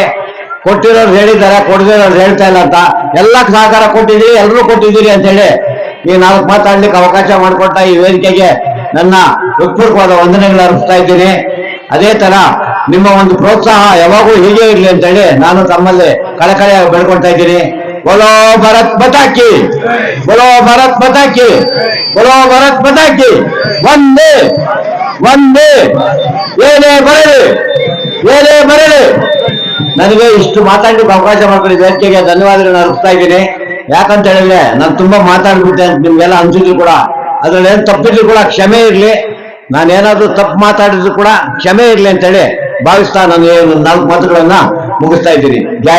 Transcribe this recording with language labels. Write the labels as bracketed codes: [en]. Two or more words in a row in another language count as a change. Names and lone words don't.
[kn] ಕೊಟ್ಟಿರೋರು ಹೇಳಿದ್ದಾರೆ, ಕೊಡದಿರೋರು ಹೇಳ್ತಾ ಇಲ್ಲ ಅಂತ. ಎಲ್ಲ ಸಹಕಾರ ಕೊಟ್ಟಿದ್ದೀರಿ, ಎಲ್ಲರೂ ಕೊಟ್ಟಿದ್ದೀರಿ ಅಂತ ಹೇಳಿ ಈ 4 ಮಾತಾಡ್ಲಿಕ್ಕೆ ಅವಕಾಶ ಮಾಡಿಕೊಟ್ಟ ಈ ವೇದಿಕೆಗೆ ನನ್ನ ಹೃತ್ಪೂರ್ವಕವಾದ ವಂದನೆಗಳು ಅರ್ಪಿಸ್ತಾ ಇದ್ದೀನಿ. ಅದೇ ತರ ನಿಮ್ಮ ಒಂದು ಪ್ರೋತ್ಸಾಹ ಯಾವಾಗೂ ಹೀಗೆ ಇರ್ಲಿ ಅಂತ ಹೇಳಿ ನಾನು ತಮ್ಮಲ್ಲಿ ಕಳಕಳಿಯಾಗಿ ಬೆಳ್ಕೊಳ್ತಾ ಇದ್ದೀನಿ. [hi] बोलो भारत माता की, बोलो भारत माता की, बोलो भारत माता की. वंदे वंदे. [kn] ಏನೇ ಬರಲಿ ನನಗೆ ಇಷ್ಟು ಮಾತಾಡ್ಲಿಕ್ಕೆ ಅವಕಾಶ ಮಾಡ್ಕೊಂಡು ವೇದಿಕೆಗೆ ಧನ್ಯವಾದಗಳನ್ನ ಅರ್ಪಿಸ್ತಾ ಇದ್ದೀನಿ. ಯಾಕಂತ ಹೇಳಿದ್ರೆ ನಾನು ತುಂಬಾ ಮಾತಾಡ್ಬಿಟ್ಟೆ ಅಂತ ನಿಮ್ಗೆಲ್ಲ ಅನ್ಸಿದ್ರು ಕೂಡ, ಅದ್ರಲ್ಲಿ ಏನ್ ತಪ್ಪಿದ್ರು ಕೂಡ ಕ್ಷಮೆ ಇರ್ಲಿ. ನಾನೇನಾದ್ರೂ ತಪ್ಪು ಮಾತಾಡಿದ್ರು ಕೂಡ ಕ್ಷಮೆ ಇರ್ಲಿ ಅಂತ ಹೇಳಿ ಭಾವಿಸ್ತಾ ನಾನು 4 ಮಾತುಗಳನ್ನ ಮುಗಿಸ್ತಾ ಇದ್ದೀನಿ.